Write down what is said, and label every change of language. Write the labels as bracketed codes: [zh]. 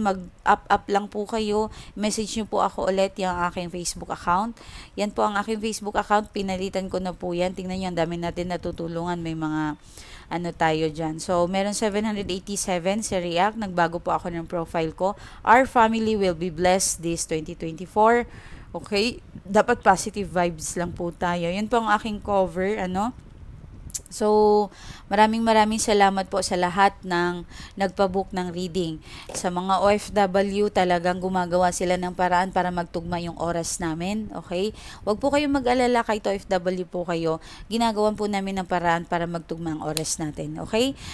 [tl] Mag-up lang po kayo. Message niyo po ako ulit yung aking Facebook account. Yan po ang aking Facebook account. Pinalitan ko na po yan. Tingnan niyo, ang dami natin natutulungan. May mga tayo dyan. So, meron 787 si React. Nagbago po ako ng profile ko. [en] Our family will be blessed this 2024. [tl] Okay? Dapat positive vibes lang po tayo. Yun po ang aking cover, So, maraming salamat po sa lahat ng nagpabook ng reading. Sa mga OFW, talagang gumagawa sila ng paraan para magtugma yung oras namin. Okay? Huwag po kayong mag-alala, kahit OFW po kayo. Ginagawan po namin ng paraan para magtugma ang oras natin. Okay?